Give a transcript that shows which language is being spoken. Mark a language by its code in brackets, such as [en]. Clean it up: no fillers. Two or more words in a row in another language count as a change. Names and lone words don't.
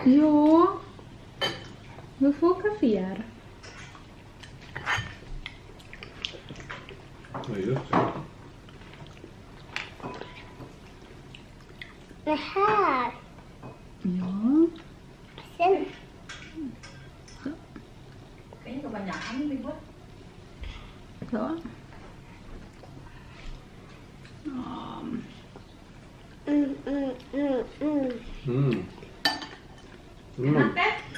[sv] Ja. Du får kaféer. Ja, just det. Det här. Ja. Sen. [vi] Cái của bà nhỏ đi bớt. [sv] Så. [ms] Makan.